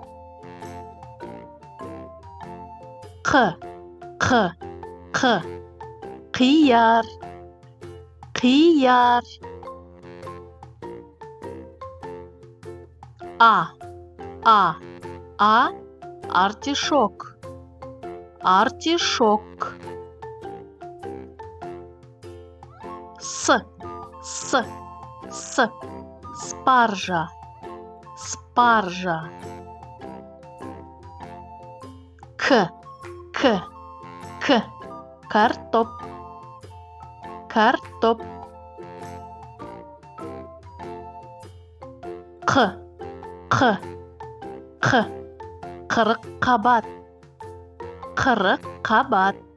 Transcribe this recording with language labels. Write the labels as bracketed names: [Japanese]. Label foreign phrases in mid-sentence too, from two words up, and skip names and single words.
[Kazakh] Қ, қияр, қияр. Артишок, артишок. С, спаржа, спаржа. К, картоп, картоп. Қ, қырыққабат, қырыққабат.